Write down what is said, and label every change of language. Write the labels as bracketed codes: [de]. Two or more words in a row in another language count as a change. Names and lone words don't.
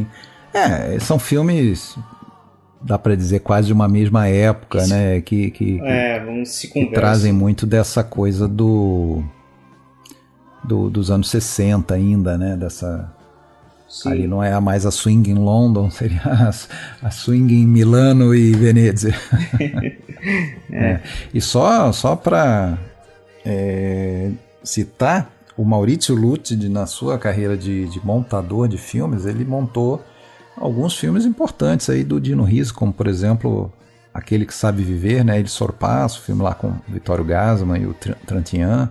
[pt] São filmes, dá pra dizer, quase de uma mesma época, Isso. Né, que trazem muito dessa coisa dos anos 60 ainda, né? Dessa. Sim. Ali não é mais a swing em London, seria a swing em Milano e Venezia. E só para citar, o Maurizio Lucidi, na sua carreira de montador de filmes, ele montou alguns filmes importantes aí do Dino Risi, como por exemplo Aquele que Sabe Viver, né? Il Sorpasso, filme lá com Vittorio Gassman e o Trintignant.